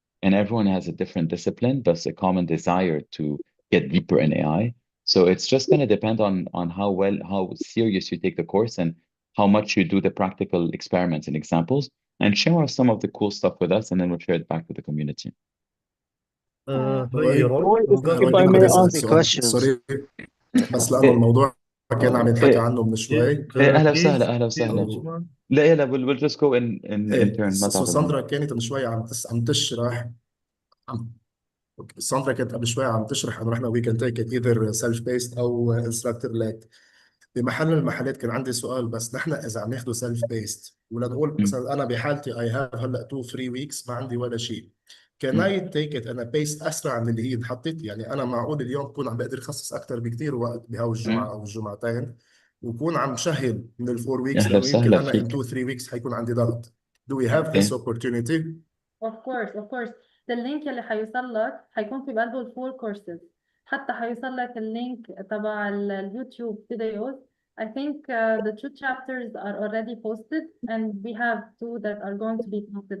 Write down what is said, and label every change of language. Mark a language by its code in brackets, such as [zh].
[en] And everyone has a different discipline, but a common desire to get deeper in AI. So it's just going to depend on how serious you take the course and how much you do the practical experiments and examples, and share some of the cool stuff with us, and then we'll share it back to the community. If I may ask questions. [ar] سوري بس لأنه الموضوع كان عم يتحكى عنه من شوي. اهلا وسهلا. لا [en] we'll just go in turn. [ar] ساندرا كانت من شوي عم تشرح ساندرا كانت قبل شوي عم تشرح انه نحن [en] we can take it either self based [ar] او [en] instructor led. [ar] بمحل من المحلات كان عندي سؤال، بس نحن اذا عم ناخده self based ولنقول مثلا انا بحالتي [en] I have [ar] هلا 2-3 weeks ما عندي ولا شيء، [en] can I take it [ar] انا بيس اسرع من اللي هي انحطت؟ يعني انا معقول اليوم بكون عم بقدر اخصص اكثر بكثير وقت بهاو الجمعه او الجمعتين، وكون عم شهد من ال [en] 4 weeks [ar] لانه يمكن انا [en] in 2-3 weeks [ar] حيكون عندي ضغط. [en] Do we have this opportunity? Of course. [ar] اللينك اللي حيوصل لك حيكون في بقلبه الفول كورسز، حتى حيوصل لك اللينك تبع اليوتيوب فيديوز. [en] I think the 2 chapters are already posted, and we have 2 that are going to be posted.